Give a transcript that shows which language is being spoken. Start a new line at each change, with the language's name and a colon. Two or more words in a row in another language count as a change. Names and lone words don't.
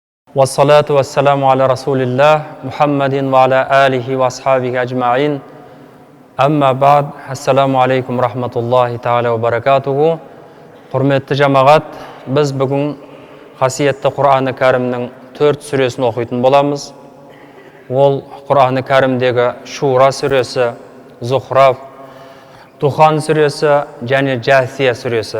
Arabic: والصلاة والسلام على رسول الله محمد وعلى آله وأصحابه أجمعين. أما بعد، السلام عليكم رحمة الله تعالى وبركاته.
Kazakh: Құрметті жамағат, біз бүгін қасиетті Құр'аны кәрімнің 4 сүресін оқитын боламыз. Ол Құр'аны кәрімдегі Шура сүресі, Зухраф, Духан сүресі және Жәсия сүресі.